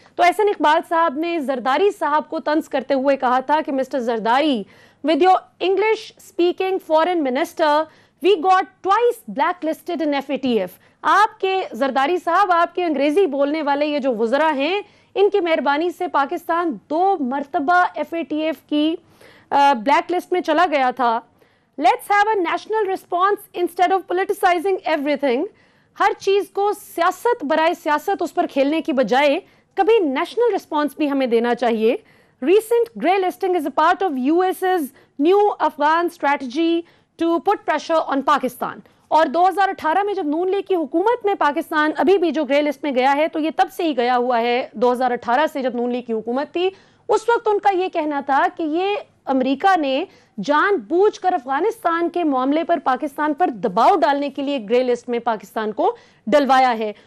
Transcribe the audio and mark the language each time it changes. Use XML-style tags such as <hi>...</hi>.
<ur>تو احسن اقبال صاحب نے زرداری صاحب کو طنز کرتے ہوئے کہا تھا کہ mister Zardari,</ur> <en>with your English speaking foreign minister we got twice blacklisted in FATF.</en> <ur>آپ کے زرداری صاحب، آپ کے انگریزی بولنے والے یہ جو وزراء ہیں، ان کی مہربانی سے پاکستان 2 مرتبہ ایف اے ٹی ایف کی بلیک لسٹ میں چلا گیا تھا.</ur> <en>Let's have a national response instead of politicizing everything.</en> <ur>ہر چیز کو سیاست برائے سیاست اس پر کھیلنے کی بجائے کبھی نیشنل رسپانس بھی ہمیں دینا چاہیے.</ur> <en>Recent grey listing is a part of US's new Afghan strategy to put pressure on Pakistan.</en> <ur>اور 2018 میں جب نون لیگ کی حکومت میں پاکستان ابھی بھی جو گرے لسٹ میں گیا ہے، تو یہ تب سے ہی گیا ہوا ہے. 2018 سے جب نون لیگ کی حکومت تھی، اس وقت ان کا یہ کہنا تھا کہ یہ امریکہ نے جان بوجھ کر افغانستان کے معاملے پر پاکستان پر دباؤ ڈالنے کے لیے گرے لسٹ میں پاکستان کو ڈلوایا ہے.</ur>